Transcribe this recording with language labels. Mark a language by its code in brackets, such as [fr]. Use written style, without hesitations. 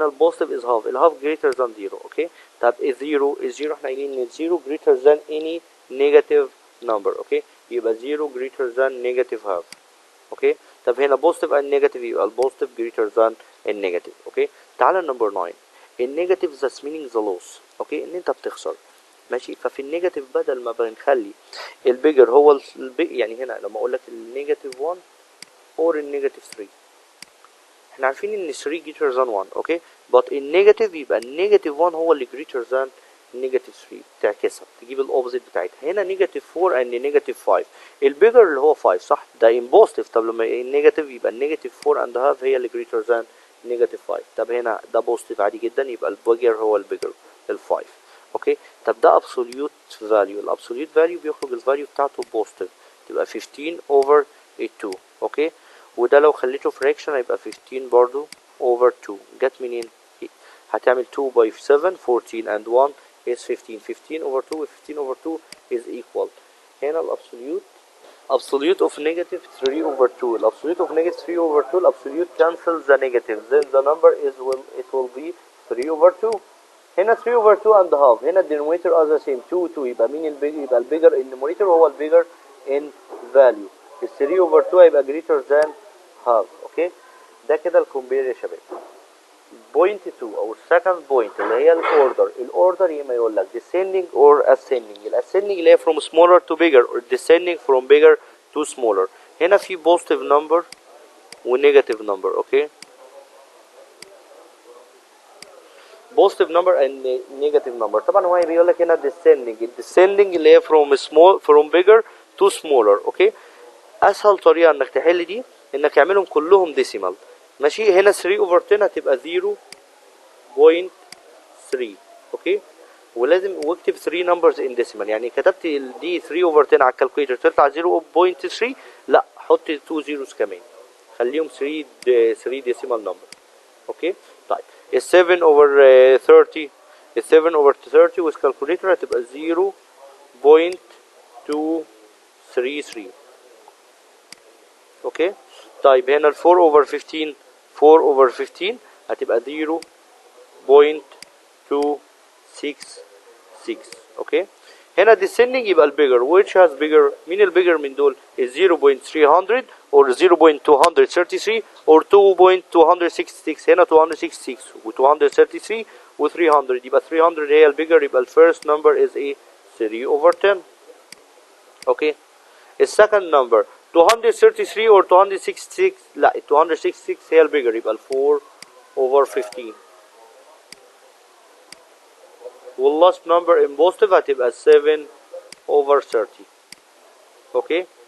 [ar] هنا البوزيتيف is half الهاف greater than 0. اوكي طب الزيرو احنا قايلين ان الزيرو greater than any negative number. [en] Okay يبقى 0 greater than negative half. [ar] اوكي طب هنا بوزيتيف and negative يبقى البوزيتيف greater than النيجاتيف. اوكي تعالى نمبر 9 النيجاتيف that's meaning the loss. اوكي ان انت بتخسر ماشي. ففي النيجاتيف بدل ما بنخلي البيجر هو يعني هنا لما اقول لك النيجاتيف 1 اور النيجاتيف 3 احنا عارفين ان 3 greater than 1. اوكي but النيجاتيف يبقى النيجاتيف 1 هو اللي greater than نيجاتيف 3 تعكسها تجيب الاوبوزيت بتاعتها. هنا نيجاتيف 4 and نيجاتيف 5 البيجر اللي هو 5 صح ده ان بوزيتيف. طب لما النيجاتيف يبقى النيجاتيف 4 and half هي اللي greater than نيجاتيف 5. طب هنا ده بوزيتيف عادي جدا يبقى البيجر هو البيجر ال 5. اوكي طب ده ابسوليوت فاليو. الابسوليوت فاليو بيخرج الفاليو بتاعته بوزيتيف تبقى 15 over 2. اوكي وده لو خليته فراكشن هيبقى 15 برضو over 2. جت منين؟ هتعمل 2 by 7 14 and 1 is 15. [en] 15 over 2 15 over 2 is equal. هنا الابسوليوت absolute of negative 3 over 2. الابسوليوت of negative 3 over 2 الابسوليوت cancels the negative then the number it will be 3 over 2. [ar] هنا 3 over 2 and half. هنا denominator are the same 2 2 يبقى مين البيجر؟ يبقى البيجر in numerator هو البيجر in value. [en] ال 3 over 2 هيبقى greater than half. [ar] اوكي ده كده الكومبير يا شباب. بوينت 2 او السكند بوينت اللي هي الاوردر يا اما يقول لك descending or ascending. الاسcending اللي هي from smaller to bigger or descending from bigger [en] two smaller. هنا في positive number و negative number. okay, positive number and negative number. [ar] طبعا هو بيقول لك هنا descending اللي هي from bigger to smaller. okay, اسهل طريقه انك تحل دي انك تعملهم كلهم decimal. ماشي. هنا 3 over 10 هتبقى 0.3. اوكي. ولازم واكتب 3 numbers in decimal. يعني كتبت دي 3 over 10 على الكالكوليتر تطلع 0.3، لا حط 2 zeros كمان، خليهم 3 decimal number. اوكي. طيب ال 7 over 30، ال 7 over 30 with calculator هتبقى 0.233. اوكي. طيب هنا ال 4 over 15، 4 over 15 هتبقى 0.266. اوكي. هنا descending يبقى البيجر. which has bigger؟ مين البيجر من دول؟ ال 0.300 or 0.233 or 2.266. هنا 266 و 233 و 300، يبقى 300 هي البيجر. [en] يبقى ال first number is a 3 over 10. [ar] اوكي. ال second number 233 or 266، لا 266 هي البيجر، يبقى ال 4 over 15. واللاست نمبر ان بوزيتيف هتبقى 7 over 30. اوكي.